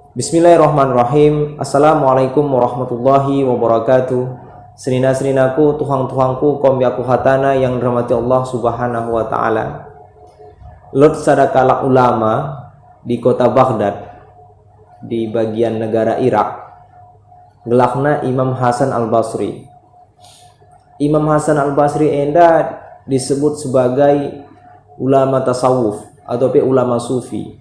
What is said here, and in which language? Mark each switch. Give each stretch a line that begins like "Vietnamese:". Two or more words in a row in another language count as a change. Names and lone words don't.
Arabic: بسم الله الرحمن الرحيم. السلام عليكم ورحمة الله وبركاته.
Batak Karo: Senina-seninaku, tuhang-tuhangku, kombiaku hatana
Indonesian: yang dirahmati
Batak Karo: Allah
Arabic: سبحانه وتعالى.
Batak Karo: Lot sadakala ulama di kota Baghdad di bagian negara Irak, gelakna Imam Hasan al-Basri.
Indonesian: Imam Hasan al-Basri enda disebut sebagai ulama tasawuf atau ulama sufi.